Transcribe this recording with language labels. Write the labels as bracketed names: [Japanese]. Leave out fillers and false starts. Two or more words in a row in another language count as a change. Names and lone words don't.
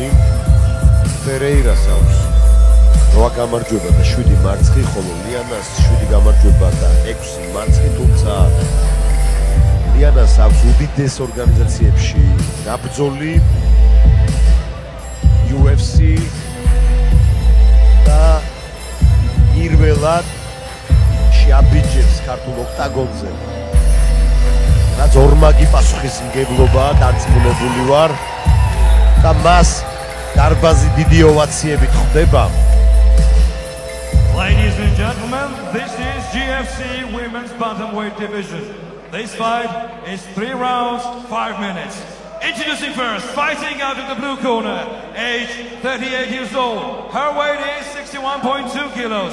[Georgian] Ferreira-ს აქვს 8 გამარჯვება და 7 მარცხი, ხოლო ლიანას 7 გამარჯვება და 6 მარცხი, თუმცა ლიანას აქვს უდიდეს ორგანიზაციებში გაბრძოლი UFC და პირველად შეაბიჯებს ქართულ ოქტაგონზე. რაც ორმაგი პასუხისმგებლობაა, დარწმუნებული ვარ და მას დარბაზი დიდი ოვაციებით ხვდება. [English] Ladies and gentlemen, this is GFC Women's Bantamweight Division. This fight is 3 rounds, 5 minutes. Introducing first, fighting out of the blue corner, age 38 years old. Her weight is 61.2 kilos.